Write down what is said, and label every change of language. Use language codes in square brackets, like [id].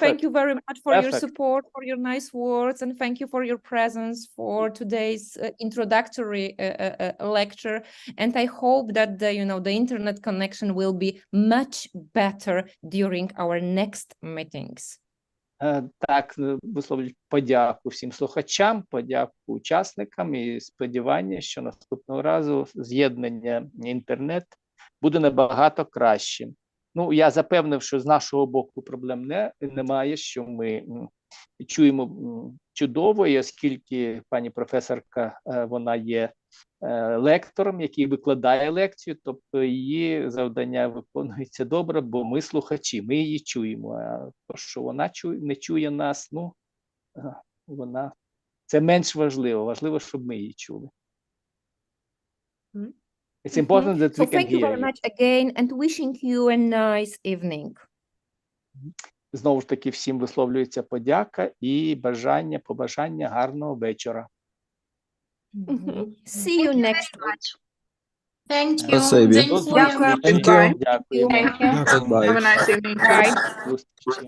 [en] Thank you very much for your Perfect. support, for your nice words, and thank you for your presence for today's introductory lecture. And I hope that the internet connection will be much better during our next meetings. [uk] Так, висловлюю подяку всім слухачам, подяку учасникам і сподівання, що наступного разу з'єднання інтернет буде набагато кращим. Ну, я запевнив, що з нашого боку проблем немає, що ми чуємо чудово, і оскільки пані професорка, вона є лектором, який викладає лекцію, тобто її завдання виконується добре, бо ми слухачі, ми її чуємо. А то, що вона не чує нас, це менш важливо. Важливо, щоб ми її чули. [en] It's important that we can hear you. So thank you very much again and wishing you a nice evening. [uk] Знову ж таки, всім висловлюється подяка і побажання гарного вечора. [en] See you next week. Thank you. [uk] Спасибі. Дякую. Дякуємо. [en] Have a nice evening. Bye.